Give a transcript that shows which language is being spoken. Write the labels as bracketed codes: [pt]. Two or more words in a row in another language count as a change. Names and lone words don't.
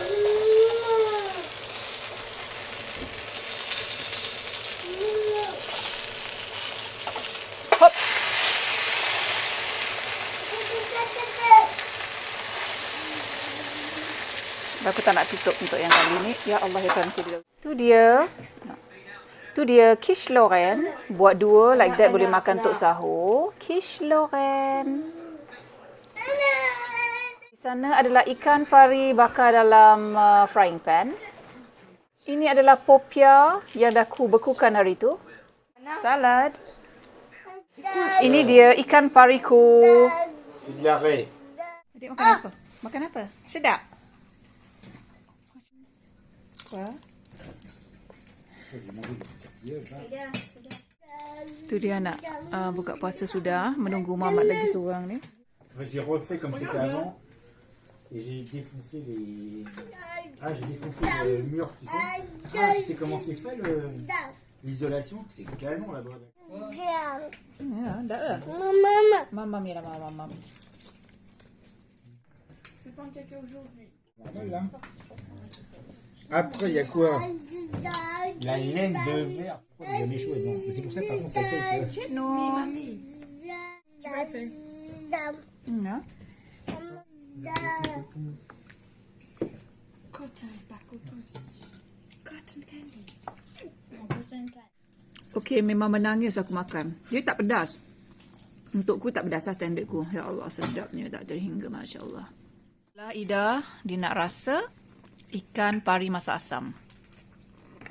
[ms] Hop. Aku tak nak tutup untuk yang kali ni. [ar] Ya Allah, [ms] ya Tuhan. Itu dia. Tu dia quiche Lorraine. Buat dua [en] like that [ms] boleh makan untuk sahur. Quiche Lorraine. Di sana adalah ikan pari bakar dalam [en] frying pan. [ms] Ini adalah popia yang dah aku bekukan hari tu. Salad. Ini dia ikan pariku. Adik makan apa? Makan apa? Sedap. Apa? Tu dia nak buka puasa sudah, menunggu mamat lagi seorang ni. [fr] J'ai refait comme c'était avant et j'ai défoncé le mur, tu sais. Tu sais comment c'est fait l'isolation, c'est canon là-bas. [ms] Ya, dah lah. Mamam ya lah, mamam. [fr] Normal là. Après, il y a quoi? La laine de verre. Pourquoi t'as jamais chaud dedans? C'est pour ça que de toute façon ça fait que... [en] No. [fr] Tu m'as fait. [en] No. [fr] Cotton, pas coton. [en] Cotton candy. [ms] Okey, memang menangis aku makan. Dia tak pedas. Untukku tak pedas lah standardku. [ar] Ya Allah, [ms] sedapnya tak terhingga, [ar] Masya Allah. [ms] Ida, dia nak rasa ikan pari masak asam.